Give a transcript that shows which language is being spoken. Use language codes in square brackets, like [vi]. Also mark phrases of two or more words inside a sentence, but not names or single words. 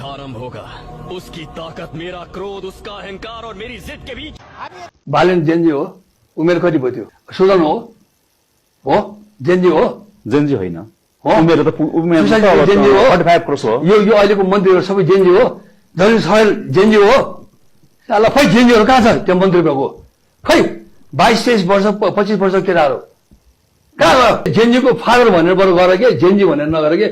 [hi] आरंभ होगा उसकी ताकत मेरा क्रोध उसका अहंकार और मेरी जिद के बीच [ne] बालेन जेन्जी हो उमेर कति भयो त्यो सुदन हो जेन्जी हो जेन्जी होइन उमेर त जेन्जी हो 45 क्रस हो यो अहिलेको मन्त्रीहरू सबै जेन्जी हो धनी छैल जेन्जी हो साला खै जेन्जीहरू कहाँ छ त्यो मन्त्री भएको खै 22-23 वर्ष 25 वर्ष केटाहरू कहाँ जेन्जीको फादर भनेर बरु गर के जेन्जी भनेर नगर के